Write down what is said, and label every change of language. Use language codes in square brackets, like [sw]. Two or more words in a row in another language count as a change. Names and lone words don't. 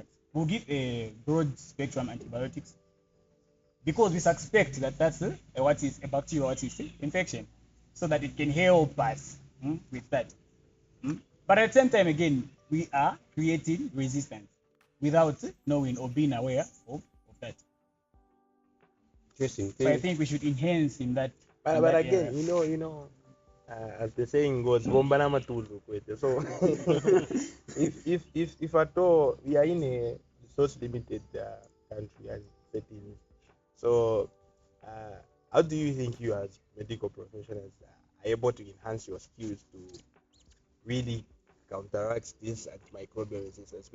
[en] We'll give a broad spectrum antibiotics because we suspect that that's a bacterial infection, so that it can help us with that. But at the same time, again, we are creating resistance without knowing or being aware of that. Interesting. So I think we should enhance in that. But again, as the saying goes, [ny] bomba na matulu kwete. [en] So if at all we are in a resource limited country as settings, so how do you think you as medical professionals are able to enhance your skills to really counteract this antimicrobial resistance?